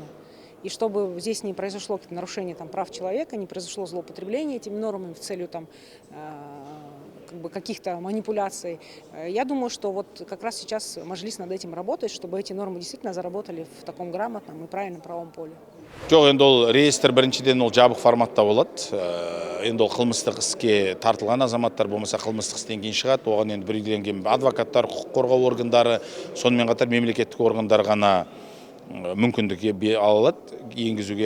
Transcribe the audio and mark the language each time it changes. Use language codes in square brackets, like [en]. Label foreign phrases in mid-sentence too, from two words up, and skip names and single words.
[ru] И чтобы здесь не произошло нарушение прав человека, не произошло злоупотребление этими нормами в целью каких-то манипуляций. Я думаю, что вот как раз сейчас Маджлис над этим работает, чтобы эти нормы действительно заработали в таком грамотном и правильном правом поле. [kk] Жоқ, енді ол реестр біріншіден ол жабық форматта болады. Енді ол қылмыстық іске тартылған азаматтар болмаса қылмыстық істен кейін шығады. Оған енді белгіленген адвокаттар, құқық қорғау органдары, сонымен қатар мемлекеттік органдар ғана мүмкіндік ала алады енгізуге.